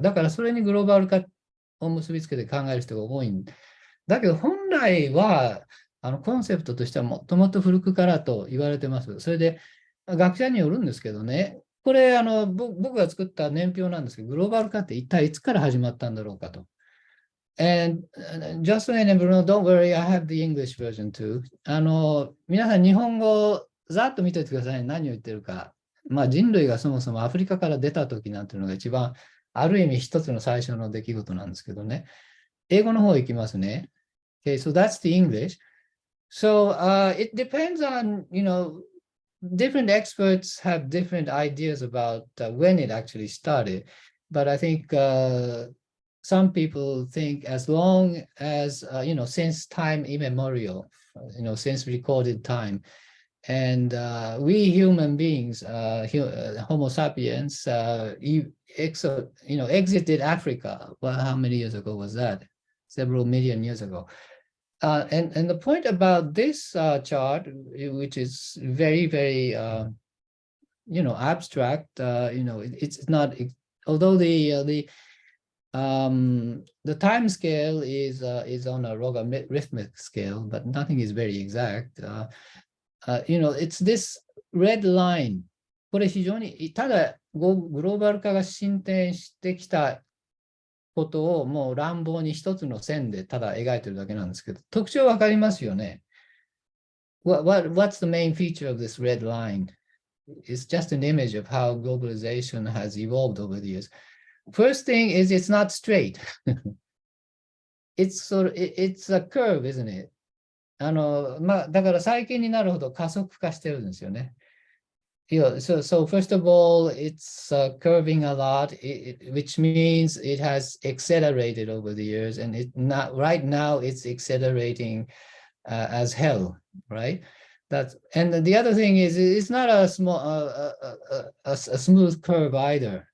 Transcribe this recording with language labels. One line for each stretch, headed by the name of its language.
Japanese: だからそれにグローバル化を結びつけて考える人が多いんだけど、本来は、コンセプトとしてはもっともっと古くからと言われてます。それで、学者によるんですけどね、これ、僕が作った年表なんですけど、グローバル化って一体いつから始まったんだろうかと。
English: And Jocelyn and Bruno, don't worry, I have the English version too.
Japanese: 皆さん日本語ざっと見ておいてください。何を言ってるか。まあ人類がそもそもアフリカから出た時なんていうのが一番、ある意味一つの最初の出来事なんですけどね。英語の方行きますね。
English: Okay, so that's the English. So it depends on, different experts have different ideas about when it actually started. But I think some people think as long as, since time immemorial, since recorded time. And we human beings, Homo sapiens, exited Africa. Well, how many years ago was that? Several million years ago. And the point about this chart, which is very, very, abstract, it's not, although the time scale is on a logarithmic scale, but nothing is very exact. It's this red line.
Japanese: これ非常に、ただグローバル化が進展してきたことをもう乱暴に一つの線でただ描いてるだけなんですけど、特徴わかりますよね。
English: What's the main feature of this red line? It's just an image of how globalization has evolved over the years. First thing is it's not straight. it's a curve, isn't it?
Japanese: だから最近になるほど加速化してるんですよね。
English: So first of all, it's curving a lot, which means it has accelerated over the years, and right now it's accelerating as hell, right? And the other thing is it's not a smooth curve either.